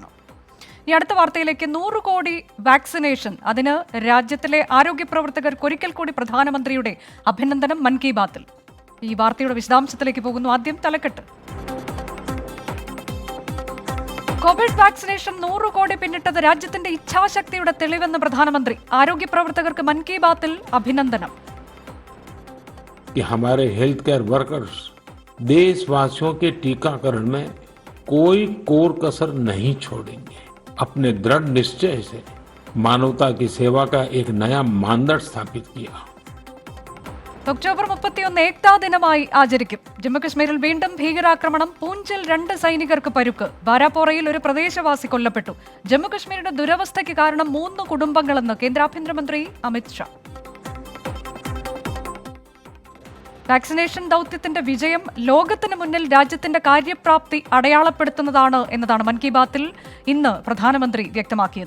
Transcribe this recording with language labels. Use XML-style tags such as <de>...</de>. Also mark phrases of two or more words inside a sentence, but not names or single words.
<ml>ഈ അടുത്ത വാർത്തയിലേക്ക് 100 കോടി വാക്സിനേഷൻ, അതിന് രാജ്യത്തിലെ ആരോഗ്യ പ്രവർത്തകർക്ക് ഒരിക്കൽ കൂടി പ്രധാനമന്ത്രിയുടെ അഭിനന്ദനം മൻ കി ബാത്തിൽ. ഈ വാർത്തയുടെ വിശദാംശത്തിലേക്ക് പോകുന്നു. ആദ്യം തലക്കെട്ട്. കോവിഡ് വാക്സിനേഷൻ 100 കോടി പിന്നിട്ടത് രാജ്യത്തിന്റെ ഇച്ഛാശക്തിയുടെ തെളിവെന്ന് പ്രധാനമന്ത്രി. ആരോഗ്യ പ്രവർത്തകർക്ക് മൻ കി ബാത്തിൽ അഭിനന്ദനം.</ml> <hi>हमारे हेल्थ केयर वर्कर्स देशवासियों के टीकाकरण में कोई कोर कसर नहीं छोड़ेंगे. अपने दृढ़ निश्चय से मानवता की सेवा का एक नया मानदंड स्थापित किया.</hi> <ml>ഒക്ടോബർ 31 ഏക്താ ദിനമായി ആചരിക്കും. ജമ്മുകശ്മീരിൽ വീണ്ടും ഭീകരാക്രമണം. പൂഞ്ചിൽ 2 സൈനികർക്ക് പരുക്ക്. ബാരാപോറയിൽ ഒരു പ്രദേശവാസി കൊല്ലപ്പെട്ടു. ജമ്മുകശ്മീരിന്റെ ദുരവസ്ഥയ്ക്ക് കാരണം 3 കുടുംബങ്ങളെന്ന് കേന്ദ്ര ആഭ്യന്തരമന്ത്രി അമിത് ഷാ. വാക്സിനേഷൻ ദൗത്യത്തിന്റെ വിജയം ലോകത്തിന് മുന്നിൽ രാജ്യത്തിന്റെ കാര്യപ്രാപ്തി അടയാളപ്പെടുത്തുന്നതാണ് എന്നതാണ് മൻ കി ബാത്തിൽ ഇന്ന് പ്രധാനമന്ത്രി വ്യക്തമാക്കിയത്.</ml>